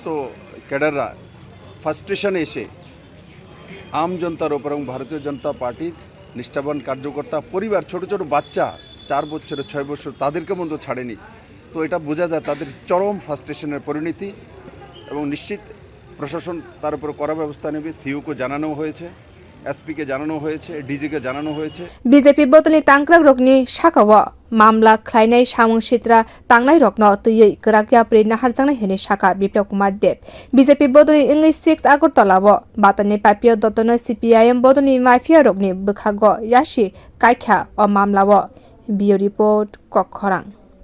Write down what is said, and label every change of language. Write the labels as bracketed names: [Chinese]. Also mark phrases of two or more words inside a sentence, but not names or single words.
[Bangla] ক্যাডাররা ফার্স্টেশনে এসে আম জনতার ওপর এবং ভারতীয় জনতা পার্টির নিষ্ঠাবান কার্যকর্তা পরিবার ছোট ছোট বাচ্চা 4 বছরের 6 বছর তাদেরকে মতো ছাড়েনি তো এটা বোঝা যায় তাদের চরম ফার্স্টেশনের পরিণতি এবং নিশ্চিত প্রশাসন তার উপর কড়া ব্যবস্থা নেবে সিইওকে জানানো হয়েছে এসপিকে জানানো হয়েছে ডিজিকে জানানো হয়েছে [Kok Borok] BJP Bodolni tangkrak rokni sakawa mamla khlainai samung sitra tangnai rokno tui krakya pre naharjangnai hene saka Biplab Kumar Deb BJP Bodolni ingui 6 Agartalani batani Papia Datta no CPIM Bodolni mafia rokni bukhago yashi kaikha o mamla Bio report Kokkhorang